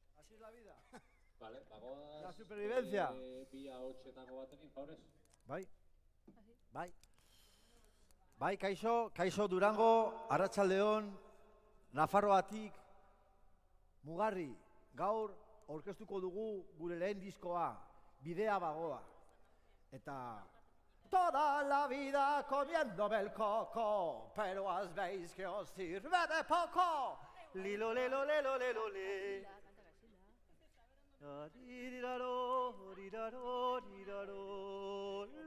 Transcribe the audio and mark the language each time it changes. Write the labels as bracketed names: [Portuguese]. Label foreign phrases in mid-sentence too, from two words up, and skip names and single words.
[Spanish] Así es la vida. [Basque] Vale, bagoaz... [Spanish] La supervivencia. [Basque] Bi ahotsetako batekin, favorez? Bai. Bai. Bai, kaixo Durango, Arratsaldeon, Nafarroatik, Mugarri, gaur aurkeztuko dugu gure lehen diskoa, Bidea Bagoa. Eta... [Spanish] Toda la vida comiéndome el coco, pero has veis que os sirve de poco. Lilo, lilo, lilo, lilo, li. Riraro, riraro, riraro,